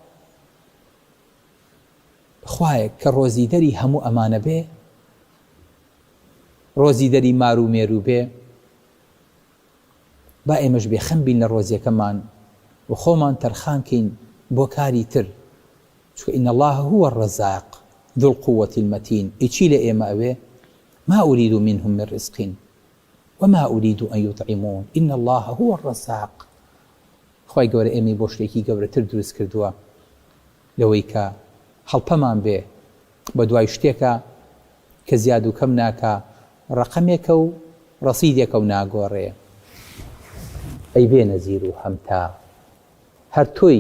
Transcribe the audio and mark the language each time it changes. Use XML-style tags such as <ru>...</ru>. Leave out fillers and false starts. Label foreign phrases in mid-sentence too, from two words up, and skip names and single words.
<ckb>خوایەک کە ڕۆزی دەری هەموو ئەمانە بێ ڕۆزی دەری مار و مێرو بێ با ئێمەش بێخەم بین لە ڕۆزیەکەمان و خۆمان تەرخان کەین بۆ کاری تر چونکە</ckb> <ar>ئین الله هو الرزاق ذو القوة المتين</ar> <ckb>ئیچی لە ئێمە ئەوێ</ckb> <ar>ما أريد منهم من رزق وما أريد أن يطعمون إن الله هو الرزاق</ar> <ckb>خوای گەورە ئێمەی بۆ شتێکی گەورەتر دروست کردووە لەوەی کە هەڵپەمان بێ بە دوای شتێکە کە زیاد و کەم ناکە ڕقەمێکە و ڕەسیدێکە و ناگۆڕێ ئەی بێ نەزیر و هەمتا هەر تۆی</ckb>